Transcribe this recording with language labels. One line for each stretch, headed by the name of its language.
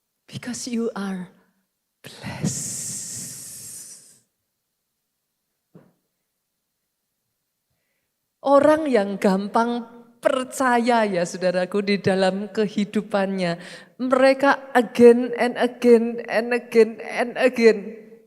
English: Because you are blessed.
Indonesian: Orang yang gampang percaya ya saudaraku di dalam kehidupannya.
English: Mereka again and again and again and again.